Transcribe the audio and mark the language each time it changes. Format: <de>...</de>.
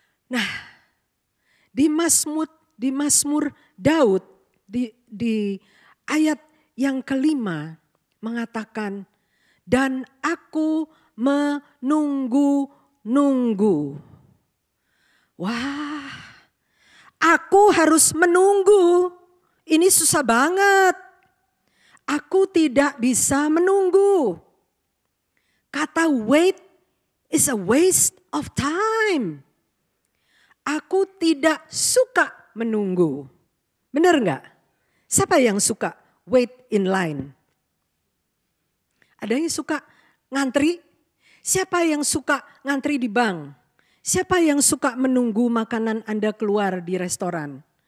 <id>Nah, di Mazmur Daud, di ayat yang kelima mengatakan, dan aku menunggu-nunggu. Wah, aku harus menunggu. Ini susah banget. Aku tidak bisa menunggu. Kata</id> <en>wait is a waste of time.</en> <id>Aku tidak suka menunggu. Benar nggak? Siapa yang suka</id> <en>wait in line?</en> <id>Ada yang suka ngantri? Siapa yang suka ngantri di bank? Siapa yang suka menunggu makanan Anda keluar di restoran?</id>